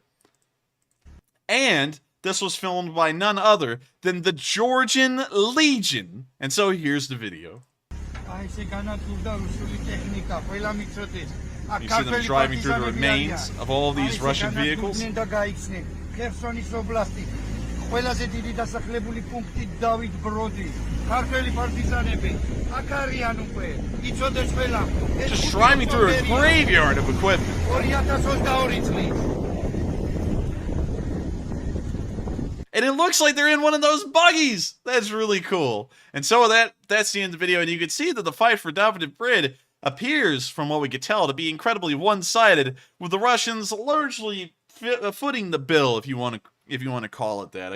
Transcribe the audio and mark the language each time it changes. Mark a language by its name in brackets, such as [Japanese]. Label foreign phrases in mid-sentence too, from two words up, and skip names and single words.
[English] And this was filmed by none other than the Georgian Legion. And so here's the video. You see them driving through the remains of all these Russian vehicles. [Georgian] ყველაზე დიდი დასახლებული პუნქტი დავიდბროდი. ქართველი პარტიზანები აქ არიან უკვე. იცოდეს ყველა. [English] Just driving through a graveyard of equipment. [Georgian] 2022 წლის. [English] And it looks like they're in one of those buggies. That's really cool. And so that's the end of the video. And you can see that the fight for Davydiv Brid appears, from what we could tell, to be incredibly one-sided, with the Russians largely footing the bill, if you want to call it that.